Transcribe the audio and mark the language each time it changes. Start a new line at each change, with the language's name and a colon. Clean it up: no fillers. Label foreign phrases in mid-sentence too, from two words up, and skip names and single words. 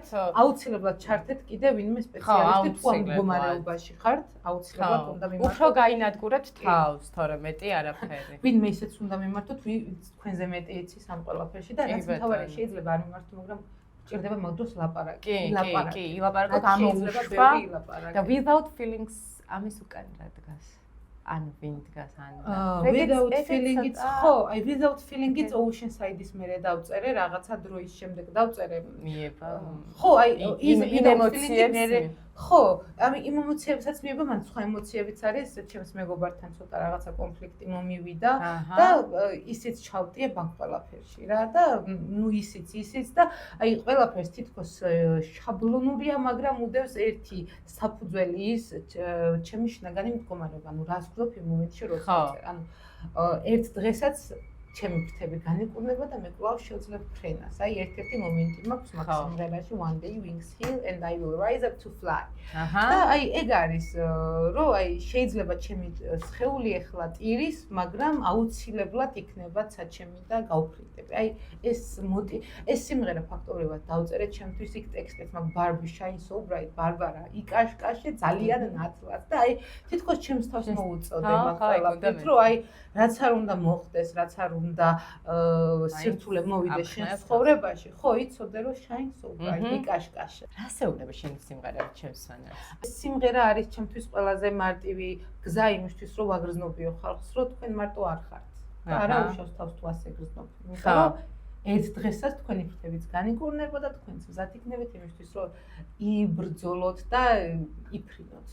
Georgian: აუცილებლად ჩართეთ კიდე ვინმე სპეციალისტი თუ ამ მდგომარეობაში ხართ, აუცილებლად უნდა მიმართოთ. უფრო გაინადგურებთ თავს, თორე მეტი არაფერი. ვინმე ისეც უნდა მიმართოთ, თქვენზე მეტი იცის ამ ყველაფერში და რაც მთავარია შეიძლება არ მიმართო, მაგრამ ჭირდება მაგდროს ლაპარაკი. კი, ილაპარაკოთ ამოუშვა და without feelings ამის უკან რა დგას? ან ვინ დგას ან without feeling-იც ხო, აი without feeling-იც ocean side-ის მერე დავწერე, რაღაცა დროის შემდეგ დავწერე. მიება. ხო, აი იმ ემოციებს ხო, აი იმ ემოციებსაც მიება, მაგრამ სხვა ემოციებიც არის, ჩემს მეგობართან ცოტა რაღაცა კონფლიქტი მომივიდა და ისიც ჩავტიე ბანკ ყველაფერში რა და ნუ ისიც და აი ყველაფერს თითქოს შაბლონურია, მაგრამ უდევს ერთი საფუძველი ის ჩემი შინაგანი მდგომარეობა, ანუ რას ვგრძნობ იმ მომენტში როცა ანუ ერთ დღესაც ჩემი ფრთები განიკურნება და მე კვლავ შევძლებ ფრენას. აი ერთ-ერთი მომენტი მაქვს მაგ სიმღერაში
English: One day wings heal and I will rise up to fly.
Georgian: და აი ეგ არის რომ აი შეიძლება ჩემი სხეული ახლა ტირის, მაგრამ აუცილებლად იქნება საჩემი და გავფრინდები. აი ეს სიმღერა ფაქტობრივად დავწერე ჩემთვის იქ ტექსტიც მაგ
English: Barbie shine so bright,
Georgian: ბარბარა იკაშკაშე ძალიან ნათლად და აი თითქოს ჩემს თავს მოუწოდება ყველაფერს, რომ აი რაც არ უნდა მოხდეს, რაც არ უნდა სირთულე მოვიდეს შენ ცხოვრებაში, ხო, იცოდე რომ
English: shine so bright,
Georgian: იკაშკაშე. რასეულები შენი სიმღერები ჩემს სვანებს? ეს სიმღერა არის ჩემთვის ყველაზე მარტივი გზა იმისთვის, რომ ვაგრძნობიო ხალხს, რომ თქვენ მარტო არ ხართ. და არა უშავს თავს თუ ასე გრძნობ. იმიტომ რომ ერთ დღესაც თქვენი ფრთებიც განიკურნება და თქვენც მზად იქნებით იმისთვის, რომ იბრძოლოთ და იფრინოთ.